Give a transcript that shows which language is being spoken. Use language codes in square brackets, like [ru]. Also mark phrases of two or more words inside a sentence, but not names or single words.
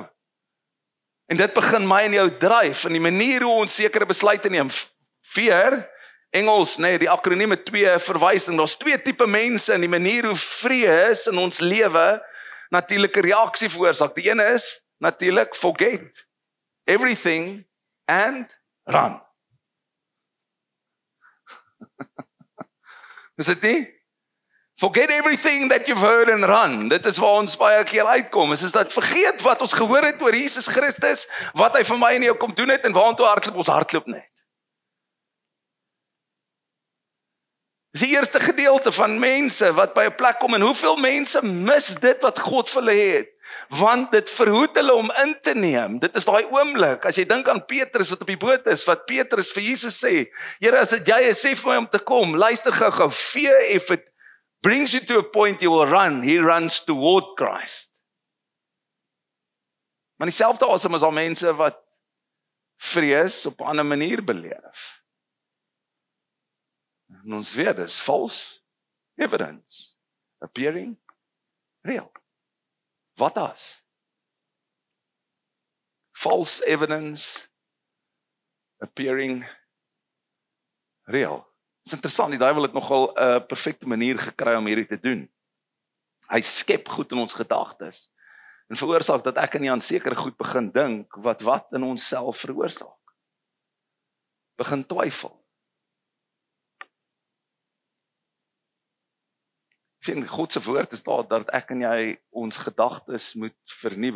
[af] En dit begin my en jou dryf in die manier hoe ons sekere besluite neem. Fear, Engels, nee, die akroniem het 2 verwysing. Daar's 2 tipe mense in die manier hoe vrees in ons lewe natuurlike reaksie veroorsaak. Die een is natuurlik [en] forget everything and run. [af] Is dit nie? [en] Forget everything that you've heard and run. [af] Dit is waar ons baie keer uitkom. Is dat vergeet wat ons gehoor het oor Jesus Christus, wat hy vir my en jou kom doen het en waartoe hardloop ons hardloop net. Dis die eerste gedeelte van mense wat by 'n plek kom en hoeveel mense mis dit wat God vir hulle het, want dit verhoed hulle om in te neem. Dit is daai oomblik, as jy dink aan Petrus wat op die boot is, wat Petrus vir Jesus sê, Here, as dit jy is, sê vir my om te kom, luister gou, [en] fear if it brings you to a point you will run, he runs toward Christ. [af] Maar dieselfde asem is al mense wat vrees op 'n ander manier beleef. En ons weet, dis [en] false evidence appearing real. [af] Wat as? [en] False evidence appearing real. [af] Dit is interessant, die duiwel het nogal 'n perfekte manier gekry om hierdie te doen. Hy skep goed in ons gedagtes en veroorsaak dat ek en jy aan sekere goed begin dink wat in onsself veroorsaak. Begin twyfel. Sien, God se woord is daar dat ek en jy ons gedagtes moet vernuwe.